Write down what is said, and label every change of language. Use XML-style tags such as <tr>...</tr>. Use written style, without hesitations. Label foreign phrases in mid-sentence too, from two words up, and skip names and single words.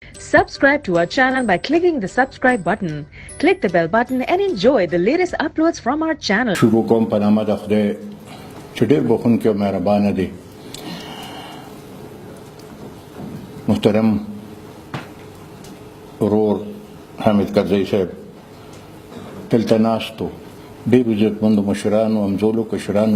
<en>Subscribe to our channel by clicking the subscribe button. Click the bell button and enjoy the latest uploads from our channel.</en> <ps>شروع کوم په نامه د خدای چې ډېر بخښونکی او مهربانه دی. محترم ورور حامد کرزی صاحب دلته ناست و، ډېرو عزتمندو مشرانو، همزولو، کشرانو،</ps>